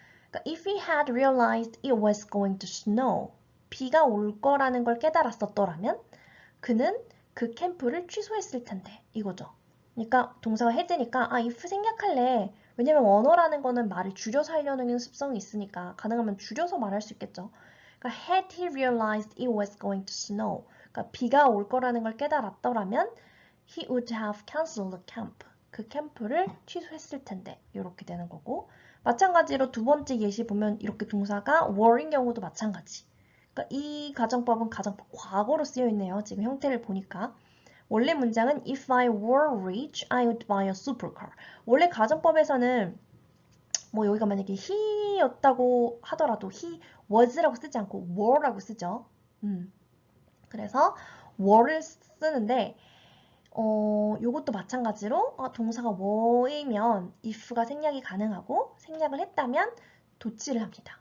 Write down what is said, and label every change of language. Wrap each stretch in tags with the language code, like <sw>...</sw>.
<ko>그러니까</ko> <en>if he had realized it was going to snow,</en> <ko>비가 올 거라는 걸 깨달았었더라면 그는 그 캠프를 취소했을 텐데 이거죠. 그러니까 동사가 had니까 아 if 생략할래. 왜냐면 원어라는 거는 말을 줄여서 하려는 습성이 있으니까 가능하면 줄여서 말할 수 있겠죠.</ko> <en>그러니까 had he realized it was going to snow,</en> <ko>그러니까 비가 올 거라는 걸 깨달았더라면</ko> <en>he would have canceled the camp.</en> <ko>그 캠프를 취소했을 텐데 이렇게 되는 거고 마찬가지로 두 번째 예시 보면 이렇게 동사가 were인 경우도 마찬가지. 그러니까 이 가정법은 가정법 과거로 쓰여 있네요. 지금 형태를 보니까. 원래 문장은</ko> <en>If I were rich, I would buy a supercar.</en> <ko>원래 가정법에서는 뭐 여기가 만약에 he였다고 하더라도 he was라고 쓰지 않고 were라고 쓰죠. 그래서 were를 쓰는데 요것도 마찬가지로 동사가 were이면 if가 생략이 가능하고 생략을 했다면 도치를 합니다.</ko>